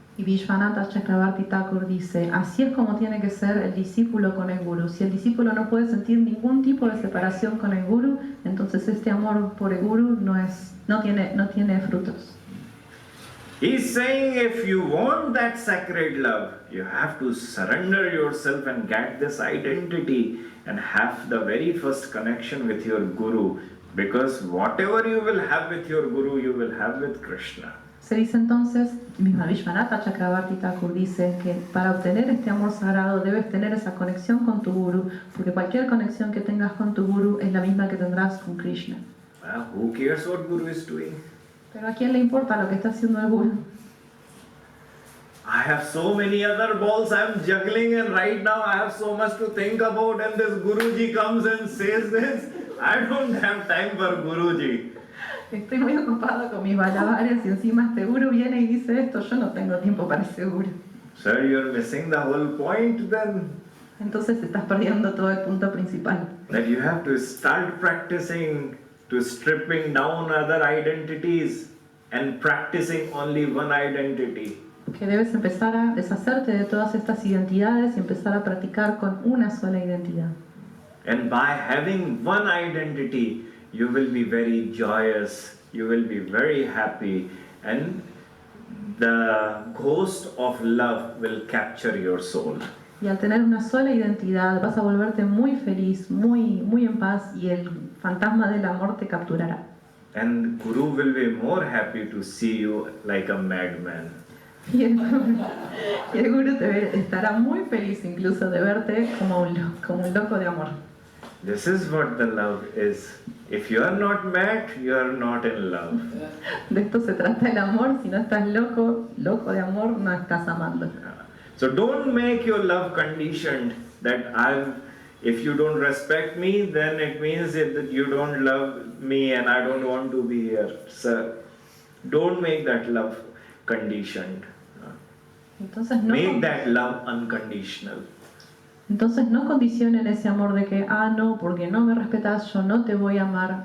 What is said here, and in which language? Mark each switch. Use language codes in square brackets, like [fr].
[es] Y Vishwanath Chakravarti Thakur dice, así es como tiene que ser el discípulo con el guru. Si el discípulo no puede sentir ningún tipo de separación con el guru, entonces este amor por el guru no tiene frutos. [en] He's saying if you want that sacred love, you have to surrender yourself and get this identity and have the very first connection with your guru, because whatever you will have with your guru, you will have with Krishna. [es] Se dice entonces, misma Vishwanath Chakravarti Thakur dice que para obtener este amor sagrado debes tener esa conexión con tu guru, porque cualquier conexión que tengas con tu guru es la misma que tendrás con Krishna. [en] Well, who cares what guru is doing? [es] Pero ¿a quién le importa lo que está haciendo el guru? [en] I have so many other balls I'm juggling, and right now I have so much to think about, and this Guruji comes and says this. I don't have time for Guruji. [es] Estoy muy ocupado con mis malabares y encima este guru viene y dice esto. Yo no tengo tiempo para ese guru. [en] Sir, you're missing the whole point then. [es] Entonces estás perdiendo todo el punto principal. [en] That you have to start practicing to stripping down other identities and practicing only one identity. [es] Que debes empezar a deshacerte de todas estas identidades y empezar a practicar con una sola identidad. [en] And by having one identity, you will be very joyous, you will be very happy, and the ghost of love will capture your soul. [es] Y al tener una sola identidad vas a volverte muy feliz, muy en paz, y el fantasma del amor te capturará. [en] And Guru will be more happy to see you like a madman. [es] Y el guru estará muy feliz incluso de verte como un loco de amor. [en] This is what the love is. If you are not mad, you are not in love. [es] De esto se trata el amor. Si no estás loco de amor, no estás amando. [en] So don't make your love conditioned that if you don't respect me, then it means that you don't love me and I don't want to be here. So don't make that love conditioned. [es] Entonces [en] Make that love unconditional. [es] Entonces no condicionen ese amor de que, no, porque no me respetas, yo no te voy a amar.